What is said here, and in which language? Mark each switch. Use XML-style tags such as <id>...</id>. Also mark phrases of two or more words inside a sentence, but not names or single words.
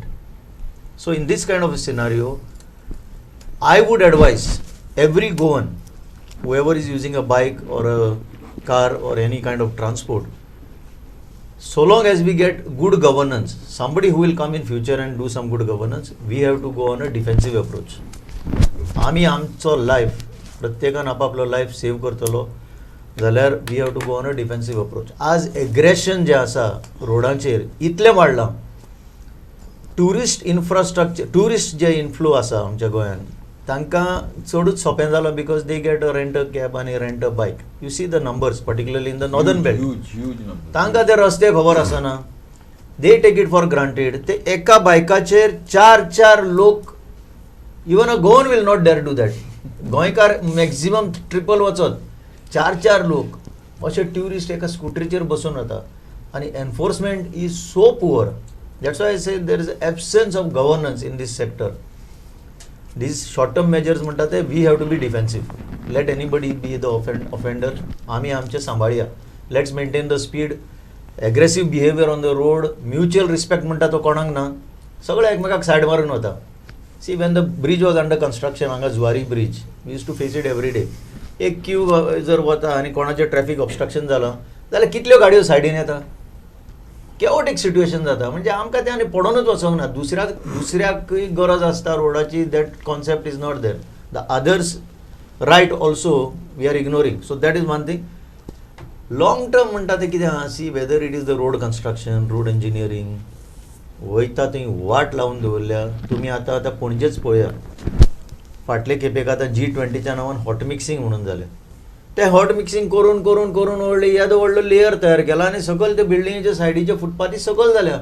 <en>So in this kind of a scenario, I would advise every Goan, whoever is using a bike or a car or any kind of transport, so long as we get good governance, somebody who will come in future and do some good governance, we have to go on a defensive approach.</en> <kok>Ami amcho life प्रत्येकान आपापलो लायफ सेव करतलो जाल्यार</kok> <en>we have to go on a defensive approach.</en> <kok>आज एग्रेशन जें आसा रोडांचेर इतलें वाडलां.</kok> <en>tourist infrastructure,</en> <kok>ट्युरिस्ट जे इन्फ्लो आसा आमच्या गोंयांत तांकां चडूच सोंपें जालां</kok> <en>because they get a rent a cab</en> <kok>आनी</kok> <en>rent a bike. you see the numbers particularly in the northern belt. Huge number.</en> <kok>तांकां ते रस्ते खबर आसना.</kok> <en>they take it for granted.</en> <kok>ते एका बायकाचेर 4 लोक,</kok> <en>even a Goan will not dare do that.</en> <kok>गोंयकार मॅक्झिमम ट्रिपल वचत 4 लोक अशे ट्युरिस्ट एका स्कुटरीचेर बसून वता आनी</kok> <en>enforcement is so poor. that's why I say there is absence of governance in this sector. these short term measures</en> <kok>म्हणटा ते</kok> <en>we have to be defensive. let anybody be the offender.</en> <kok>आमी आमचें सांबाळया.</kok> <en>let's maintain the speed. aggressive behaviour on the road mutual respect</en> <kok>म्हणटा तो कोणाक ना. सगळे एकमेकाक सायड मारून वता.</kok> <en>see when the bridge was under construction, हांगा जुवारी ब्रिज, we used to face it every day.</en> <kok>एक क्यू जर वता आनी कोणाचें ट्रॅफिक ऑब्स्ट्रक्शन जालां जाल्यार कितल्यो गाडयो सायडीन येता.</kok> <en>chaotic situation जाता.</en> <kok>म्हणजे आमकां ते आनी पडोनूच वचोंक ना. दुसऱ्याकय गरज आसता रोडाची.</kok> <en>that concept is not there. the others right also we are ignoring. so that is one thing. long term</en> <kok>म्हणटा ते कितें आहा,</kok> <en>see whether it is the road construction road engineering,</en> <kok>वयता थंय वाट लावन दवरल्या. तुमी आतां पणजेच पळया. फाटले खेपेक आतां G20च्या नांवान</kok> <en>hot mixing</en> <kok>म्हणून जालें. ते</kok> <en>hot mixing</en> <kok>करून करून करून व्हडलो लेयर तयार केला आनी सकयल ते बिल्डिंगेच्या सायडीचे फुटपाथी सकयल जाल्या.</kok>